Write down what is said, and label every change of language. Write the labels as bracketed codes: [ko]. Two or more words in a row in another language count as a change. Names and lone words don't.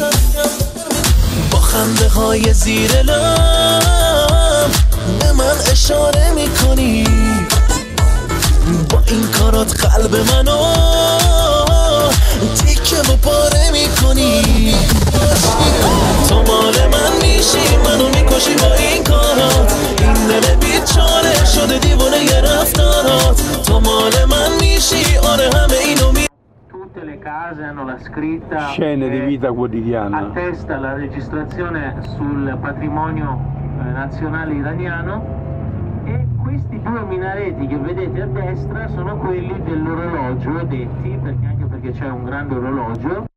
[fa] با خنده های زیر لب به من اشاره میکنی، با این کارات قلب منو تیکه و پاره میکنی. تو مال من میشی، منو میکشی با این کارات، این دل بیچاره شده دیوانه ی رفتارات. تو مال من میشی، آره همه اینو می [it] Tutte le case hanno la scritta Scene di vita quotidiana. attesta la registrazione sul patrimonio nazionale iraniano, e questi due minareti che vedete a destra sono quelli dell'orologio detti, perché anche perché c'è un grande orologio.